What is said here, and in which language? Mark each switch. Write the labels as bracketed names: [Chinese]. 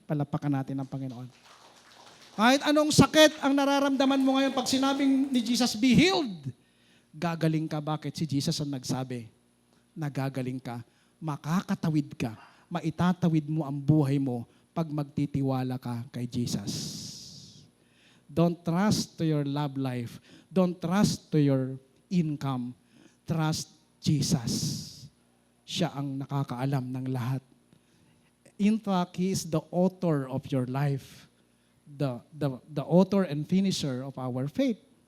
[Filipino] Palapakan natin ang Panginoon. Kahit anong sakit ang nararamdaman mo ngayon, pag sinabing ni Jesus, [English] be healed, [Filipino] gagaling ka. Bakit? Si Jesus ang nagsabi, nagagaling ka, makakatawid ka, maitatawid mo ang buhay mo pag magtitiwala ka kay Jesus. [English] Don't trust to your love life. Don't trust to your income. Trust Jesus. [Filipino] Siya ang nakakaalam ng lahat. [English] In fact, He is the author of your life. The author and finisher of our faith.